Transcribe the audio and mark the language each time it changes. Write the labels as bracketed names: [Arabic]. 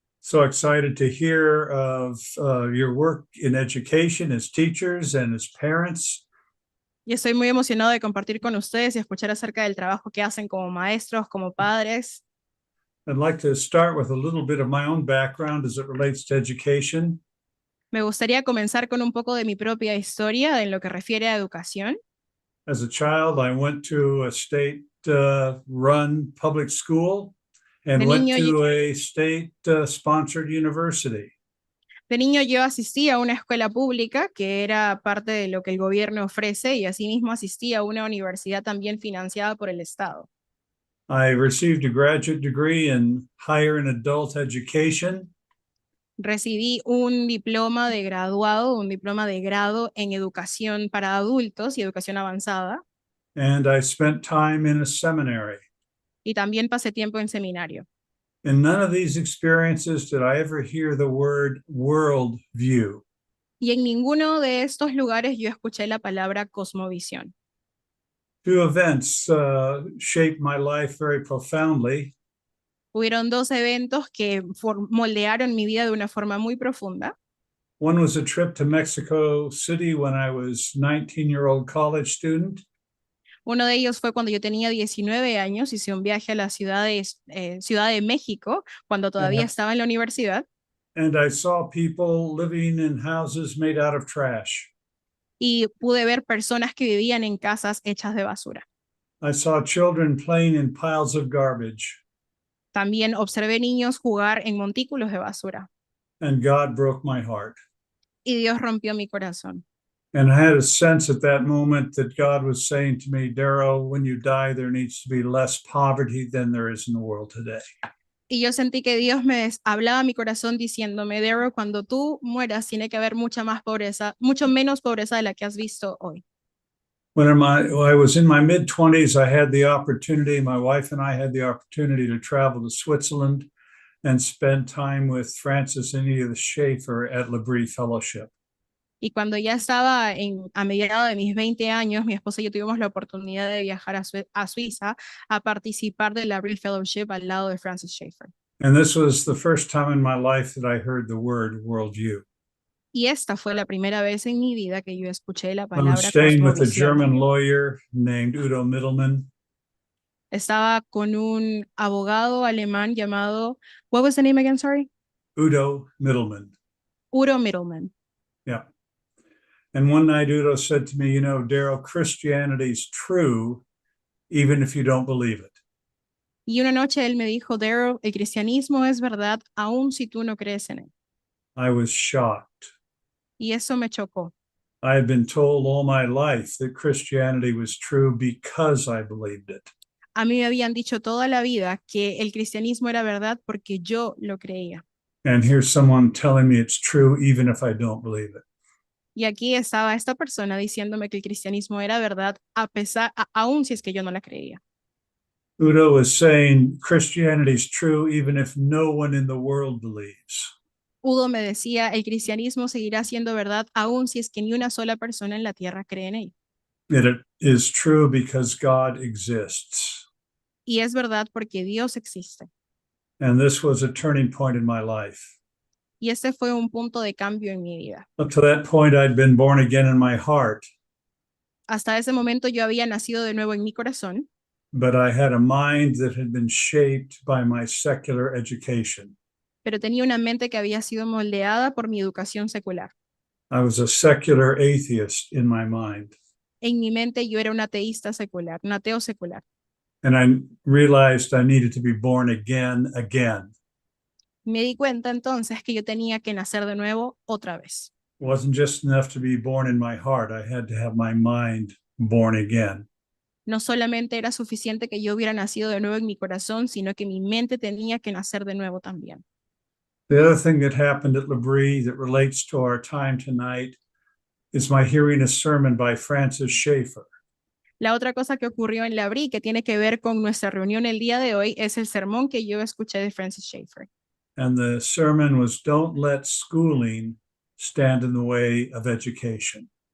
[English] so excited to hear of your work in education as teachers and as parents. [Spanish] Y estoy muy emocionado de compartir con ustedes y escuchar acerca del trabajo que hacen como maestros, como padres. [English] I'd like to start with a little bit of my own background as it relates to education. [Spanish] Me gustaría comenzar con un poco de mi propia historia en lo que refiere a educación. [English] As a child, I went to a state-run public school and [Spanish] De [English] went [Spanish] niño, [English] to a state-sponsored university. [Spanish] De niño yo asistí a una escuela pública que era parte de lo que el gobierno ofrece y asimismo asistí a una universidad también financiada por el Estado. [English] I received a graduate degree in higher and adult education. [Spanish] Recibí un diploma de graduado, un diploma de grado en educación para adultos y educación avanzada. [English] And I spent time in a seminary. [Spanish] Y también pasé tiempo en seminario. [English] In none of these experiences did I ever hear the word worldview. [Spanish] Y en ninguno de estos lugares yo escuché la palabra cosmovisión. [English] Two events shaped my life very profoundly. [Spanish] Hubieron dos eventos que moldearon mi vida de una forma muy profunda. [English] One was a trip to Mexico City when I was a 19-year-old college student. [Spanish] Uno de ellos fue cuando yo tenía 19 años, hice un viaje a la Ciudad de México, cuando todavía estaba en la universidad. [English] And I saw people living in houses made out of trash. [Spanish] Y pude ver personas que vivían en casas hechas de basura. [English] I saw children playing in piles of garbage. [Spanish] También observé niños jugar en montículos de basura. [English] And God broke my heart. [Spanish] Y Dios rompió mi corazón. [English] And I had a sense at that moment that God was saying to me, Darrell, when you die, there needs to be less poverty than there is in the world today. [Spanish] Y yo sentí que Dios me hablaba a mi corazón diciéndome, Darrell, cuando tú mueras tiene que haber mucha más pobreza, mucho menos pobreza de la que has visto hoy. [English] When I was in my mid-20s, I had the opportunity, my wife and I had the opportunity to travel to Switzerland and spend time with Francis and Edith Schaeffer at L'Abri Fellowship. [Spanish] Y cuando ya estaba a mediados de mis 20 años, mi esposa y yo tuvimos la oportunidad de viajar a Suiza a participar de la L'Abri Fellowship al lado de Francis Schaeffer. [English] And this was the first time in my life that I heard the word worldview. [Spanish] Y esta fue la primera vez en mi vida que yo escuché la [English] I was [Spanish] palabra [English] staying with a [Spanish] cosmovisión. [English] German lawyer named Udo Mittelmann. [Spanish] Estaba con un abogado alemán llamado, [English] what was the name again, sorry? Udo Mittelmann. Udo Mittelmann. Yeah. And one night Udo said to me, you know, Darrell, Christianity's true even if you don't believe it. [Spanish] Y una noche él me dijo, Darrell, el cristianismo es verdad aun si tú no crees en él. [English] I was shocked. [Spanish] Y eso me chocó. [English] I had been told all my life that Christianity was true because I believed it. [Spanish] A mí me habían dicho toda la vida que el cristianismo era verdad porque yo lo creía. [English] And here's someone telling me it's true even if I don't believe it. [Spanish] Y aquí estaba esta persona diciéndome que el cristianismo era verdad aun si es que yo no la creía. [English] Udo was saying Christianity is true even if no one in the world believes. [Spanish] Udo me decía, el cristianismo seguirá siendo verdad aun si es que ni una sola persona en la tierra cree en ello. [English] It is true because God exists. [Spanish] Y es verdad porque Dios existe. [English] And this was a turning point in my life. [Spanish] Y este fue un punto de cambio en mi vida. [English] Up to that point, I'd been born again in my heart, [Spanish] Hasta ese momento yo había nacido de nuevo en mi corazón, [English] but I had a mind that had been shaped by my secular education. [Spanish] pero tenía una mente que había sido moldeada por mi educación secular. [English] I was a secular atheist in my mind. [Spanish] En mi mente yo era un ateísta secular, un ateo secular. [English] And I realized I needed to be born again. [Spanish] Me di cuenta entonces que yo tenía que nacer de nuevo otra vez. [English] It wasn't just enough to be born in my heart. I had to have my mind born again. [Spanish] No solamente era suficiente que yo hubiera nacido de nuevo en mi corazón, sino que mi mente tenía que nacer de nuevo también. [English] The other thing that happened at L'Abri that relates to our time tonight is my hearing a sermon by Francis Schaeffer. [Spanish] La otra cosa que ocurrió en L'Abri, que tiene que ver con nuestra reunión el día de hoy, es el sermón que yo escuché de Francis Schaeffer. [English] And the sermon was, "Don't let schooling stand in the way of education."